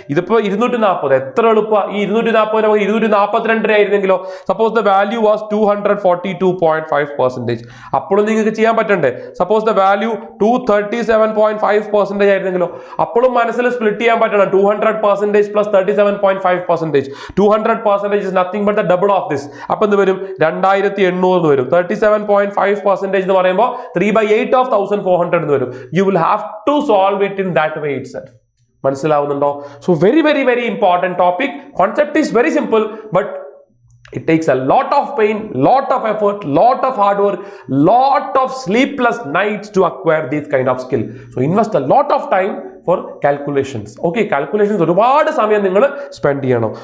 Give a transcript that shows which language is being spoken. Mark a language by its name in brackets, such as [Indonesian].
[Malayalam] ഇതിപ്പോൾ 240 എത്ര എളുപ്പമാണ്. ഈ 240 242 ആയിരുന്നെങ്കിലോ? [English] Suppose the value was 242.5%. [Malayalam] അപ്പോഴും നിങ്ങൾക്ക് ചെയ്യാൻ പറ്റണ്ടേ? [English] suppose the value [Malayalam] 237.5% ആയിരുന്നെങ്കിലോ? അപ്പോഴും മനസ്സിൽ സ്പ്ലിറ്റ് ചെയ്യാൻ പറ്റണം. [English] 200% plus 37.5%. 200% is nothing but the double of this. [Malayalam] അപ്പൊ എന്ത് വരും? 2800 എന്ന് വരും. 37.5% എന്ന് പറയുമ്പോൾ 3/8 of 1400 എന്ന് വരും. [English] You will have to solve it in that way itself. [Malayalam] മനസ്സിലാവുന്നുണ്ടോ? [English] So very very very important topic. Concept is very simple, but it takes a lot of pain, lot of effort, lot of hard work, lot of sleepless nights to acquire this kind of skill. So invest a lot of time for calculations. [Malayalam] Okay, calculations ഒരുപാട് സമയം നിങ്ങൾ spend ചെയ്യണം.